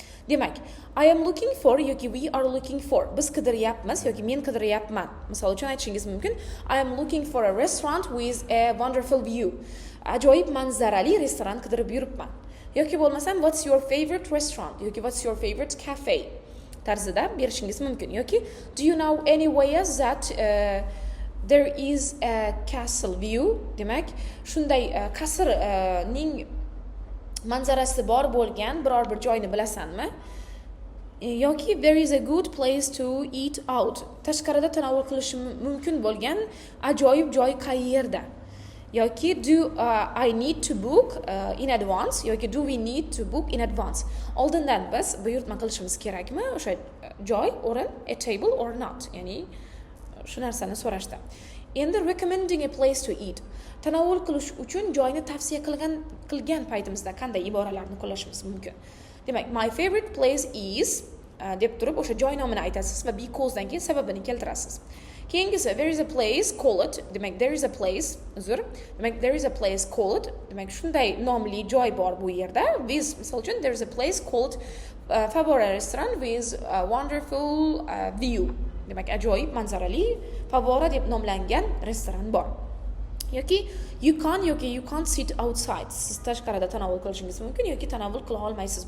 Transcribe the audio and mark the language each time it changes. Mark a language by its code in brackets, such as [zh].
[uz] Demak, [en] I am looking for [uz] yoki [en] we are looking for. [uz] Biz qidiryapmiz yoki men qidiryapman. Misol uchun aytishingiz mumkin, [en] I am looking for a restaurant with a wonderful view. [uz] Ajoyib manzarali restoran qidirib yuribman. Yoki bo'lmasam, [en] what's your favorite restaurant [uz] yoki [en] what's your favorite cafe [uz] tarzida berishingiz mumkin. Yoki [en] do you know any ways that there is a castle view? [uz] Demak, shunday qasrning manzarasi bor bo'lgan biror bir joyni bilasanmi? Yoki [en] there is a good place to eat out. [uz] Tashqarida tanovul qilish mumkin bo'lgan ajoyib joy qayerda? Yoki [en] do I need to book in advance [uz] yoki [en] do we need to book in advance? [uz] Oldindan biz buyurtma qilishimiz kerakmi? O'sha joy, o'rin, [en] a table or not? [uz] Ya'ni shu narsani so'rashdi. Endi [en] recommending a place to eat. [uz] Tanovul qilish uchun joyni tavsiya qilgan paytimizda qanday iboralarni qo'llashimiz mumkin? Demak, [en] my favorite place is [uz] deb turib o'sha joy nomini aytasiz va becausedan keyin sababini keltirasiz. Keyingisi, [en] there is a place called, demak there is a place, demak there is a place called, [uz] demak shunday nomli joy bor bu yerda. [en] With, [uz] misol uchun, [en] there is a place called Favora restaurant with a wonderful view. [uz] Demak ajoyib manzarali Favora deb nomlangan restoran bor. Yoki [en] you can't sit outside. [uz] Siz tashqarida tanovul qilishingiz mumkin yoki tanovul qila olmaysiz.